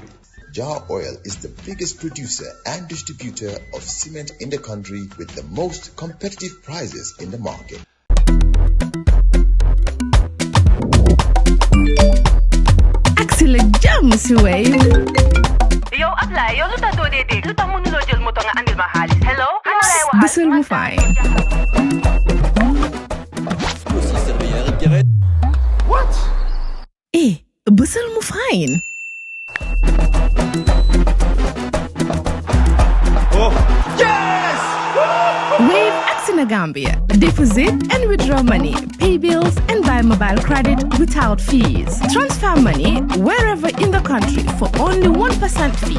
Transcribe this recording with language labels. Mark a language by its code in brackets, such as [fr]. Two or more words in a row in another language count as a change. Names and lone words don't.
[en] Jar Oil is the biggest producer and distributor of cement in the country with the most competitive prices in the market. Excellent jam, Wave. Yo, apply. [wo] Yo, luta do dede. Luta mo nulo jël moto nga andil ma xaalis. Hello? Bisul mu fay. [en] What? [wo] Bisul mu fine. [en] Oh, yes! Wave acts in Gambia. Deposit and withdraw money, pay bills, and buy mobile credit without fees. Transfer money wherever in the country for only 1% fee.